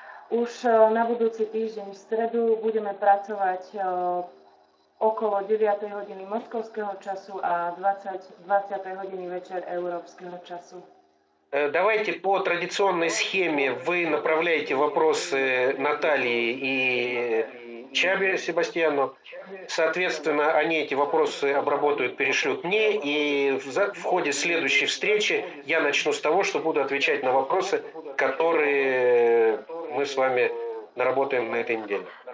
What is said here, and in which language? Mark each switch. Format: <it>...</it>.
<sk>Už na budúci týždeň v stredu budeme pracovať okolo 9. hodiny moskovského času a 20. hodiny večer európskeho času.</sk> <ru>Давайте по традиционной схеме вы направляете вопросы Наталье и Чабе Себастьяну. Соответственно, они эти вопросы обработают, перешлют мне. И в ходе следующей встречи я начну с того, что буду отвечать на вопросы, которые мы с вами naработаем на этой неделе.</ru>